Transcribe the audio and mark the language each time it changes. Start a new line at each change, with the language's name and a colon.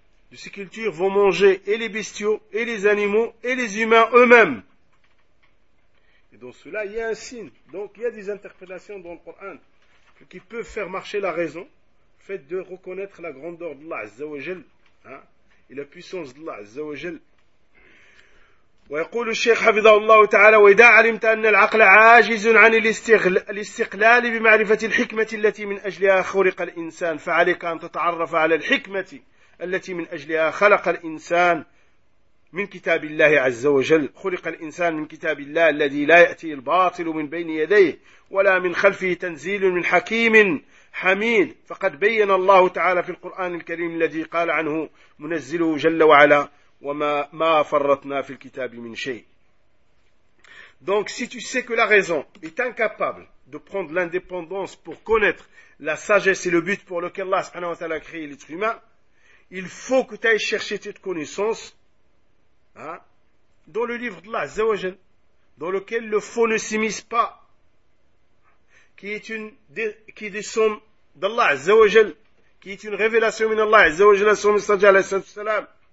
French: De ces cultures vont manger et les bestiaux, et les animaux, et les humains eux-mêmes. Et dans cela, il y a un signe. Donc, il y a des interprétations dans le Coran qui peuvent faire marcher la raison, le fait de reconnaître la grandeur d'Allah, Azza wa Jal, hein, et la puissance d'Allah, Azza wa Jal.
Arabic: ويقول الشيخ حفظه الله تعالى وإذا علمت أن العقل عاجز عن الاستقلال بمعرفة الحكمة التي من أجلها خلق الإنسان فعليك أن تتعرف على الحكمة التي من أجلها خلق الإنسان من كتاب الله عز وجل خلق الإنسان من كتاب الله الذي لا يأتي الباطل من بين يديه ولا من خلفه تنزيل من حكيم حميد فقد بين الله تعالى في القرآن الكريم الذي قال عنه منزله جل وعلا وَمَا فَرَّتْنَا فِي الْكِتَابِ مِنْ شَيْءٍ.
French: Donc si tu sais que la raison est incapable de prendre l'indépendance pour connaître la sagesse et le but pour lequel Allah subhanahu wa ta'ala a créé l'être humain, il faut que tu ailles chercher cette connaissance hein, dans le livre d'Allah, Zawajal, dans lequel le faux ne s'immisce pas, qui est des sommes d'Allah, Zawajal, qui est une révélation de Allah, Zawajal, à son messager, alayhi salam.